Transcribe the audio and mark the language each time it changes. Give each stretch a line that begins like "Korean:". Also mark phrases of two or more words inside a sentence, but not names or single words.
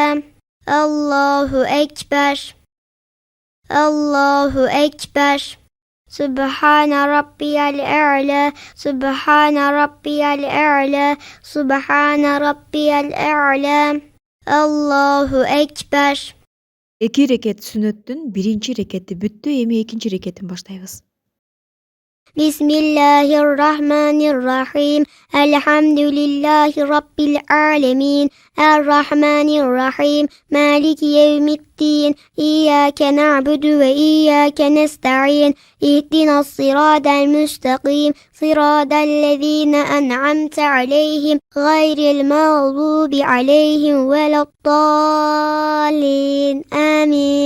Arabic: الله أكبر. الله أكبر. سبحان ربي الأعلى سبحان ربي الأعلى سبحان ربي الأعلى. الله أكبر.
Kyrgyz: 2 рекет сүннөттүн биринчи рекети бүттү, эми экинчи рекетин баштайбыз.
Arabic: بسم الله الرحمن الرحيم. الحمد لله رب العالمين الرحمن الرحيم مالك يوم الدين إياك نعبد وإياك نستعين اهدنا الصراط المستقيم صراط الذين أنعمت عليهم غير المغضوب عليهم ولا الضالين آمين.